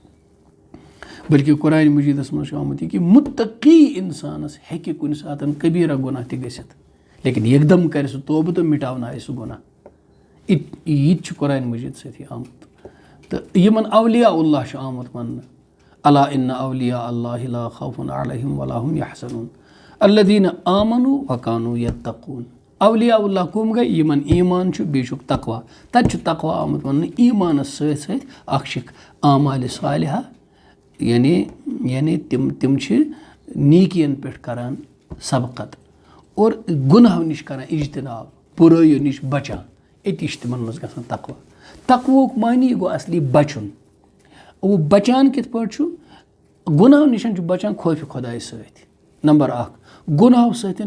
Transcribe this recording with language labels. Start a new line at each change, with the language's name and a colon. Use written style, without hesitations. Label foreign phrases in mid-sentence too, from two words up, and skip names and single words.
Kashmiri: بٔلکہِ قرآنِ مجیٖدَس منٛز چھُ آمُت یہِ کہِ مُتقی اِنسانَس ہیٚکہِ کُنہِ ساتہٕ کبیٖرا گۄناہ تہِ گٔژھِتھ لیکِن یکدم کَرِ سُہ توبہٕ تہٕ مِٹاونایہِ سُہ گۄناہ یہِ تہِ چھُ قرآنِ مجیٖد سۭتی آمُت تہٕ یِمَن
Arabic: اولیاء اللہ
Kashmiri: چھُ آمُت وَننہٕ
Arabic: الا اِنَّ اولیاء اللہِ لا خوفٌ علیہم ولا هم یحزنون الذین آمنوا وکانوا یتقون اولیاء اللہ
Kashmiri: کٕم گٔے یِمن ایٖمان چھُ بیٚیہِ چھُکھ تقوا تَتہِ چھُ تقوا آمُت وَننہٕ ایٖمانَس سۭتۍ سۭتۍ اکھ چھِکھ اعمالِ صالحہ یعنی تِم چھِ نیٖکیَن پٮ۪ٹھ کَران سبقت اور گۄناہو نِش کَران اِجتِناب بُرٲیو نِش بَچان أتی چھِ تِمَن منٛز گژھان تقوا تقوہُک معنی گوٚو اَصلی بَچُن وۄنۍ بَچان کِتھ پٲٹھۍ چھُ گۄناہو نِش چھُ بَچان خوفہِ خۄدایہِ سۭتۍ نمبر 1 گۄناہو سۭتۍ